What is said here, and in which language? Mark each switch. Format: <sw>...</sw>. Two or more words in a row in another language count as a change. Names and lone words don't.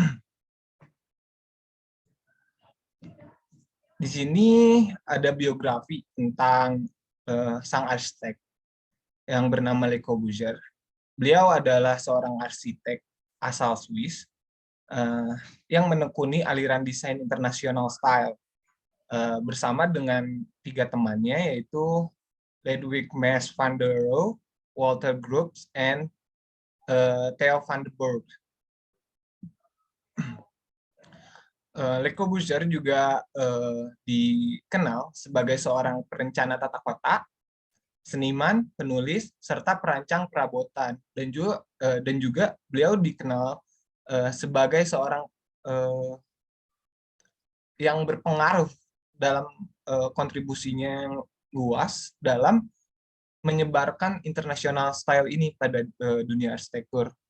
<id>Di sini ada biografi tentang sang arsitek yang bernama Le Corbusier. Beliau adalah seorang arsitek asal Swiss yang menekuni aliran desain internasional style bersama dengan 3 temannya, yaitu Ludwig Mies van der Rohe, Walter Gropius, and Theo van der Burg. Le Corbusier juga dikenal sebagai seorang perencana tata kota, seniman, penulis, serta perancang perabotan, dan juga beliau dikenal sebagai seorang yang berpengaruh dalam kontribusinya yang luas dalam menyebarkan</id> <en>international style</en> <id>ini pada dunia arsitektur.</id>